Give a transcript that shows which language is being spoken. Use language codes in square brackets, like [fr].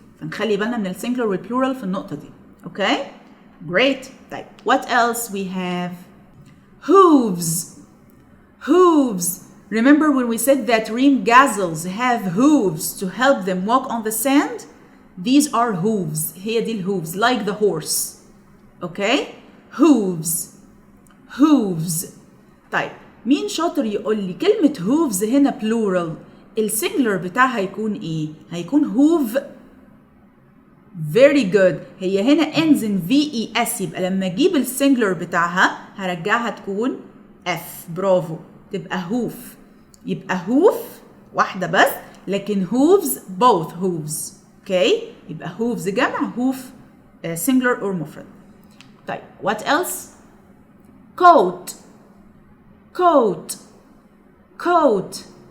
[ar] فنخلي بالنا من السنجلر والبلورال في النقطة دي. [en] Okay? Great. طيب what else we have? Hooves. Hooves. Remember when we said that Ringgazzles have hooves to help them walk on the sand? These are hooves. [ar] هي دي الhooves, [en] like the horse. Okay? Hooves. Hooves. [ar] طيب مين شاطر يقول لي كلمة hooves هنا plural السنجلر بتاعها هيكون ايه؟ هيكون hoof. [en] Very good. [ar] هي هنا ends in VES يبقى لما اجيب السنجلر بتاعها هرجعها تكون F. برافو. تبقى hoof. يبقى hoof واحدة بس لكن hooves [en] both hooves. [ar] Okay? [en] يبقى hooves جمع hoof singular or مفرد. طيب what else? Coat. Coat. Coat.